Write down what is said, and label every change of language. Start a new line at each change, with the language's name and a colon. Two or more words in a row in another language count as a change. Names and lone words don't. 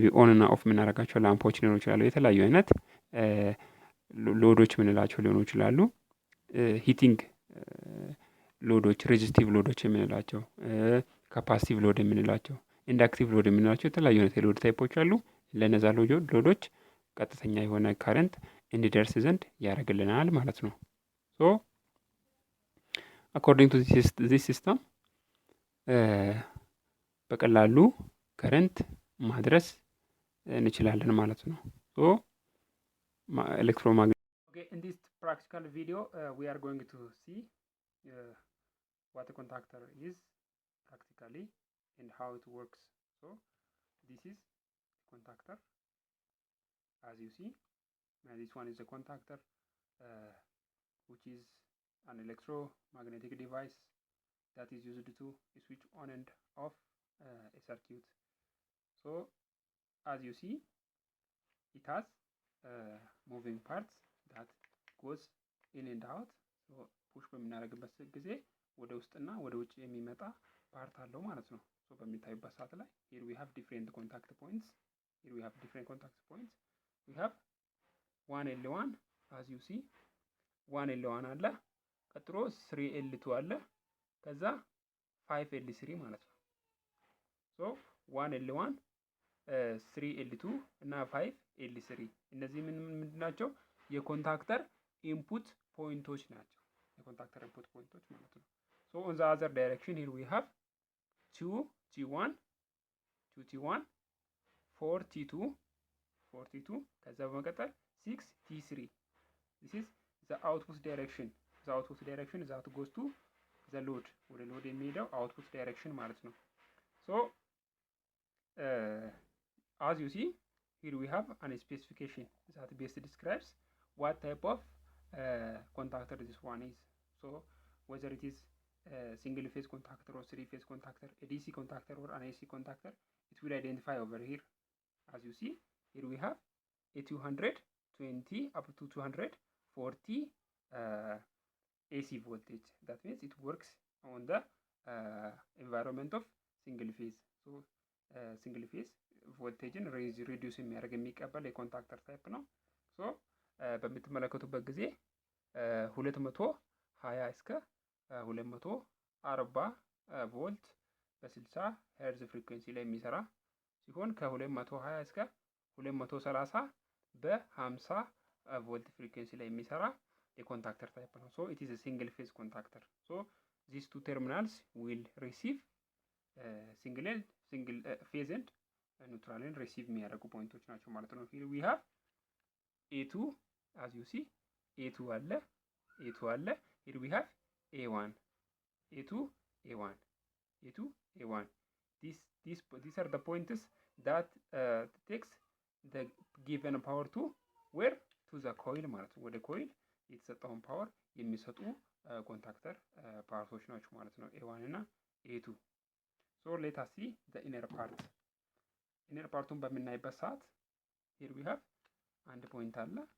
Amharic: ኦን እና ኦፍ የምናደርጋቸው ላምፖች ሊሆኑ ይችላሉ። የተለያዩ አይነት ሎዶች የምንላቸው ሊሆኑ ይችላሉ። ሂቲንግ ሎዶች ሬዚስቲቭ ሎዶች የምንላቸው ካፓሲቲቭ ሎድ የምንላቸው ኢንዳክቲቭ ሎድ የምንላቸው የተለያዩ አይነት የሎድ ታይፖች አሉ። ለነዛ ሎዶች ቀጥተኛ የሆነ ካረንት እንዲደርስ ዘንድ ያደርግልናል ማለት ነው።
English: so according to this system
Amharic: በቀላሉ ከረንት ማድረስ እንችላለን ማለት ነው። ሶ ኤሌክትሮማግኔቲክ
English: in this practical video we are going to see what a contactor is practically and how it works. So this is contactor as you see. This one is a contactor which is an electromagnetic device that is used to switch on and off a circuit. So as you see it has moving parts that goes in and out. So push
Amharic: በምናደርግበት ጊዜ ወደ ውስጥና ወደ ውጭ የሚመጣ ፓርት አለው ማለት ነው። ሶ በሚታዩበት ሰዓት ላይ
English: here we have different contact points. Here we have different contact points. We have 1L1 as you see 1L1
Amharic: አለ፣ ቀጥሎ 3L2 አለ፣ ከዛ 5L3 ማለት ነው። ሶ 1L1 3L2 እና 5L3 እነዚህ ምንድን ናቸው? የኮንታክተር ኢንፑት ፖይንቶች ናቸው። የኮንታክተር ኢንፑት ፖይንቶች ማለት ነው።
English: so on the other direction here we have 2T1 4T2
Amharic: ከዛ በመቀጠል 6T3
English: this is the output direction that goes to the load
Amharic: ወደ ሎድ የሚሄደው
English: output direction
Amharic: ማለት ነው።
English: so as you see here we have an specification that best describes what type of contactor this one is. So whether it is single phase contactor or three phase contactor, a DC contactor or an AC contactor, it will identify over here. As you see here we have a 220 up to 240 AC voltage. That means it works on the environment of single phase. So single phase
Amharic: ቮልቴጅን ሪዲዩስ የሚያደርግ የሚቀበል የኮንታክተር ታይፕ ነው። ሶ በምትመለከቱበት ጊዜ 220 እስከ 240 ቮልት በ60 ሄርዝ ፍሪኩዌንሲ ላይ የሚሰራ ሲሆን ከ220 እስከ 230 በ50 ቮልት ፍሪኩዌንሲ ላይ የሚሰራ የኮንታክተር ታይፕ ነው።
English: so it is a single phase contactor። so these two terminals will receive single phase and neutral
Amharic: ሪሲቭ የሚያደርጉ ፖይንቶች ናቸው ማለት ነው።
English: here we have A2 as you see A2 አለ። here we have A1 these are the points that takes the given power to where to the coil
Amharic: ማለት ነው። ወደ ኮይል የተሰጠውን ፓወር የሚሰጡ ኮንታክተር ፓርቶች ናቸው ማለት ነው። ኤ1 እና ኤ2
English: so let us see the inner part።
Amharic: ኢነር ፓርቱን በምናይበት ሰዓት
English: here we have
Amharic: አንድ ፖይንት አለ